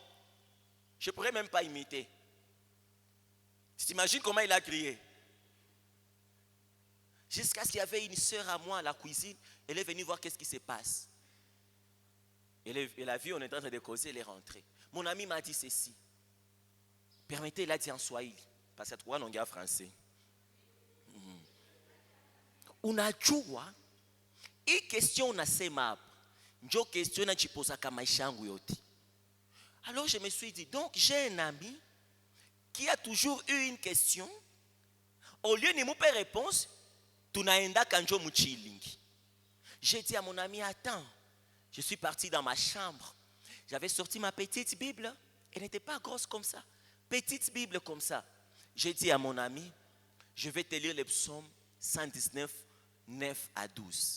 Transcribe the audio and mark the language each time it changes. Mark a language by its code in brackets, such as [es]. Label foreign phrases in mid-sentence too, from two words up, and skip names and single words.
[fr] Je ne pourrais même pas imiter. Tu t'imagines comment il a crié? Jusqu'à ce qu'il y avait une sœur à moi à la cuisine, elle est venue voir qu'est-ce qui se passe. Elle a vu, on est en train de causer, elle est rentrée. Mon ami m'a dit ceci. Permettez, il a dit en Swahili, parce que tu vois, on est en français. [sw] Unajua, hii question unasema hapa, njo question najiposaka maisha yangu yote. [fr] Alors je me suis dit, donc j'ai un ami qui a toujours eu une question, au lieu de me faire réponse, [sw] tunaenda kanjo muchilingi. [fr] J'ai dit à mon ami, attends, je suis parti dans ma chambre, j'avais sorti ma petite Bible, elle n'était pas grosse comme ça, petite Bible comme ça. J'ai dit à mon ami, je vais te lire le psaume 119, 9 à 12.